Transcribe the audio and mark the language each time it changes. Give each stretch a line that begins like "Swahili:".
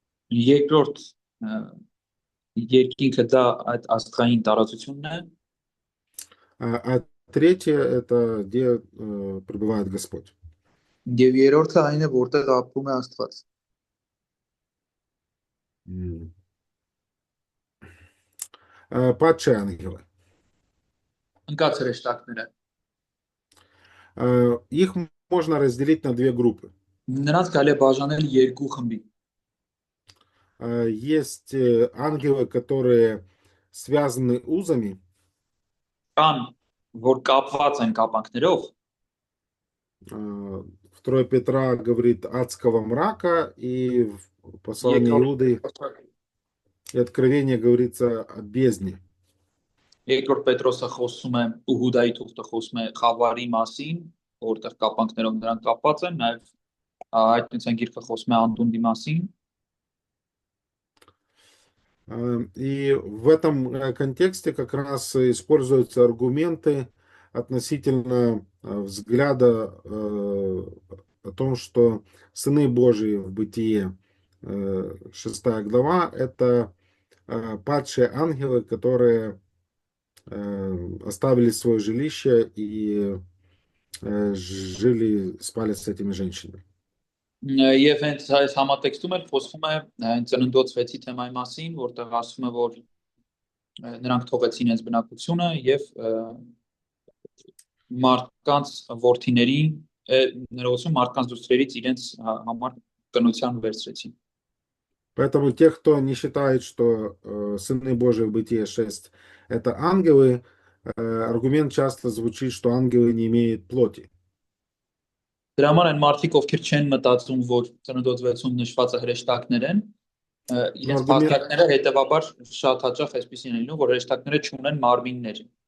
Armenian: Երկրորդ երկինքը դա այդ աստղային տարածությունն է։
Russian: А третье это где пребывает Господь.
Armenian: Եվ երրորդը այն է, որտեղ ապրում է Աստված։
Russian: Падшие ангелы.
Armenian: Ընկած հրեշտակները։
Russian: Их можно разделить на две группы.
Armenian: Նրանց կարելի է բաժանել երկու խմբի։
Russian: Есть ангелы, которые связаны узами.
Armenian: Կան, որ կապված են կապանքներով։
Russian: 2 Петра говорит адского мрака, и в послании Иуды и Откровение говорится о бездне.
Armenian: Երկրորդ Պետրոսը խոսում է Ուհուդայի թուղթը խոսում է խավարի մասին, որտեղ կապանքներով նրանք կապված են, նաև Հայտնության գիրքը խոսում է անդունդի մասին։
Russian: И в этом контексте как раз используются аргументы относительно взгляда о том, что сыны Божии в Бытие 6 глава это падшие ангелы, которые оставили свое жилище и жили, спали с этими женщинами.
Armenian: Եվ հենց այս համատեքստում էլ խոսվում է ծննդոց 6-ի թեմայի մասին, որտեղ ասում է, որ նրանք թողեցին իրենց բնակությունը եւ մարդկանց որդիներին ներողություն մարդկանց դուստրերից իրենց համար կնության վերցրեցին։
Russian: Поэтому те, кто не считает, что сыны Божии в Бытие 6 это ангелы, аргумент часто звучит, что ангелы не имеют плоти.
Armenian: Դրա համար այն մարդիկ, ովքեր չեն մտածում, որ ծննդոց նշվածը հրեշտակներ են, իրենց փաստարկները հետևաբար շատ հաճախ այսպեսին են լինում, որ հրեշտակները չունեն մարմիններ։